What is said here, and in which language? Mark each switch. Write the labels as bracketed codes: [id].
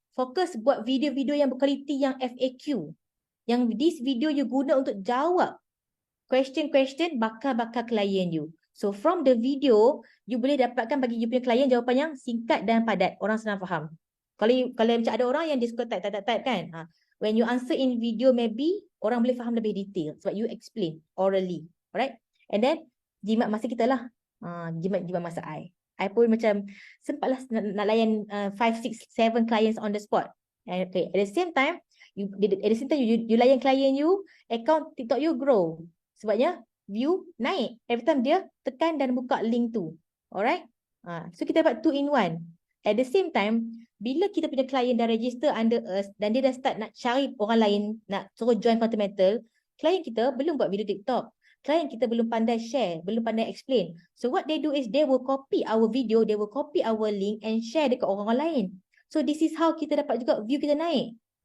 [ms] Fokus buat video-video yang berkualiti yang FAQ. Yang this video you guna untuk jawab question-question bakal klien you. [en] So from the video, you [ms] boleh dapatkan bagi you punya klien jawapan yang singkat dan padat. Orang senang faham. Kalau macam ada orang yang dia suka type kan. [en] When you answer in video, maybe [ms] orang boleh faham lebih detail. Sebab you explain orally. [en] Alright? And then, [ms] jimat masa kita lah. Jimat masa I pun macam sempatlah nak layan 5, 6, 7 [en] clients on the spot. Okay. At the same time, you layan klien you, account TikTok you grow. [ms] Sebabnya view naik [en] every time [ms] dia tekan dan buka link tu. Alright? So kita dapat 2 in 1. [en] At the same time, [ms] bila kita punya klien dah register [en] under us [ms] dan dia dah start nak cari orang lain, nak suruh join Fundamental, klien kita belum buat video TikTok. Klien kita belum pandai share, belum pandai explain. [en] So what they do is they will copy our video, they will copy our link and share [ms] dekat orang lain. [en] So this is how [ms] kita dapat juga view kita naik.